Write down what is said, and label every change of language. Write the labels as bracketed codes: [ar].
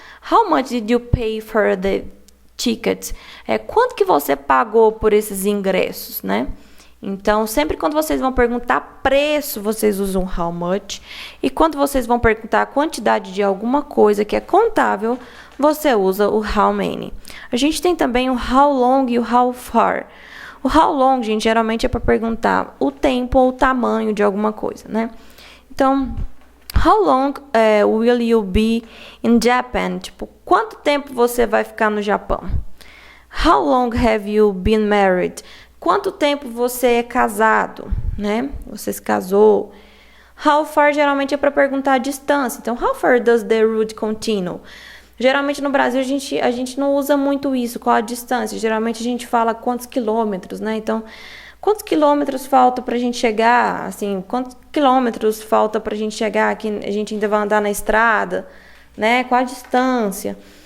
[en] How much did you pay for the tickets? [pt] Quanto que você pagou por esses ingressos, né? Então, sempre quando vocês vão perguntar preço, vocês usam how much. E quando vocês vão perguntar a quantidade de alguma coisa que é contável, você usa o how many. A gente tem também o how long e o how far. O how long, gente, geralmente é para perguntar o tempo ou o tamanho de alguma coisa, né? [en] Então, how long will you be in Japan? [pt] Tipo, quanto tempo você vai ficar no Japão? [en] How long have you been married? [pt] Quanto tempo você é casado, né? Você se casou. How far geralmente é para perguntar a distância. [en] Então, how far does the route continue? [pt] Geralmente no Brasil a gente não usa muito isso, qual a distância. Geralmente a gente fala quantos quilômetros, né? Então, quantos quilômetros falta para a gente chegar? Assim, quantos quilômetros falta para a gente chegar? Que a gente ainda vai andar na estrada, né? Qual a distância?